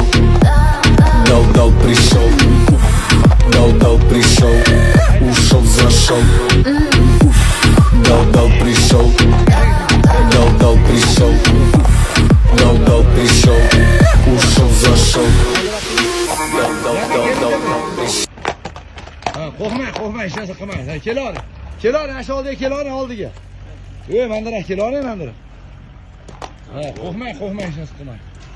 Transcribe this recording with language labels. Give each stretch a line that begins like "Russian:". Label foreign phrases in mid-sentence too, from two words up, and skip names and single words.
Russian: Дал-дал пришел. Дал-дал пришел. Ушел, зашел. Дал-дал пришел. Дал-дал пришел. Дал-дал пришел. Ушел, зашел. Дал-дал пришел.
Uzbek: Qo'rqmang, hech narsa qilmang. Keladi, ana shu oldiga keladi, oldiga. Mandira, keladi, mandira. Qo'rqmang, hech narsa qilmang.